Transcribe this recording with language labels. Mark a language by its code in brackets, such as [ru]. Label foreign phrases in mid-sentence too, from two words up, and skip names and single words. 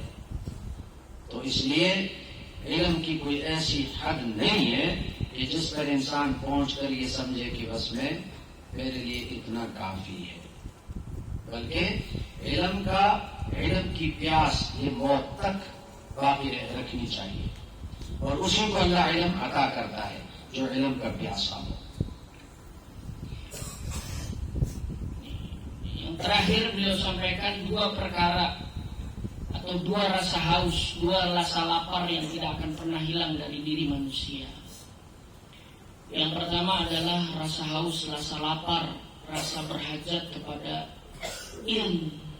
[ur] تو اس لیے علم کی کوئی ایسی حد نہیں ہے کہ جس پر انسان پہنچ کر یہ سمجھے کہ بس میں میرے لیے اتنا کافی ہے، بلکہ علم کی پیاس یہ موت تک باقی رکھنی چاہیے. اور اسی کو اللہ علم عطا کرتا ہے جو علم کا پیاسا ہو. [id] Yang terakhir beliau sampaikan dua perkara atau dua rasa haus, dua rasa lapar yang tidak akan pernah hilang dari diri manusia. Yang pertama adalah rasa haus, rasa lapar, rasa berhajat kepada ilmu.